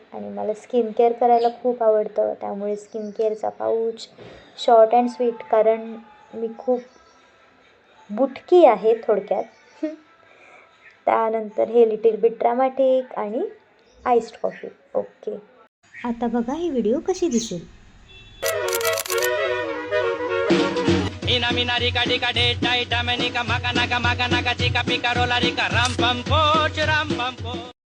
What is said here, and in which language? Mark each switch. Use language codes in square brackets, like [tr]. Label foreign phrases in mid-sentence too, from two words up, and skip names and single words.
[mr] आणि मला [en] skin care [mr] करायला खूप आवडतं, त्यामुळे स्किन केअरचा पाऊच [en] short and sweet, [mr] कारण मी खूप बुटकी आहे थोडक्यात. त्यानंतर हे [en] little bit dramatic आणि iced coffee. [mr] ओके, आता बघा ही व्हिडिओ कशी दिसेल. Ina mina rica dica de tai damenika magana chica pica rola rica ram pam coach ram pam coach.